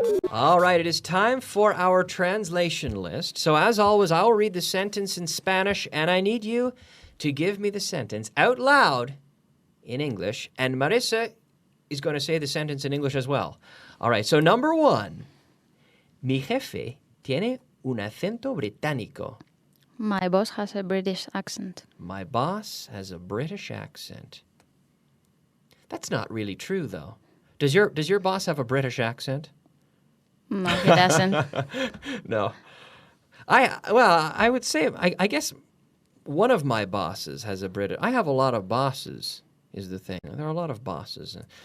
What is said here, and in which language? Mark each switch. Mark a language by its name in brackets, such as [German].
[English] All right, it is time for our translation list. So as always, I'll read the sentence in Spanish, and I need you to give me the sentence out loud in English, and Marissa is going to say the sentence in English as well. All right, so number 1. [Spanish] Mi jefe tiene un acento británico. [English] My boss has a British accent. My boss has a British accent. That's not really true, though. Does your boss have a British accent? No, he doesn't. No. I would say, I guess one of my bosses has a British... I have a lot of bosses, is the thing. There are a lot of bosses.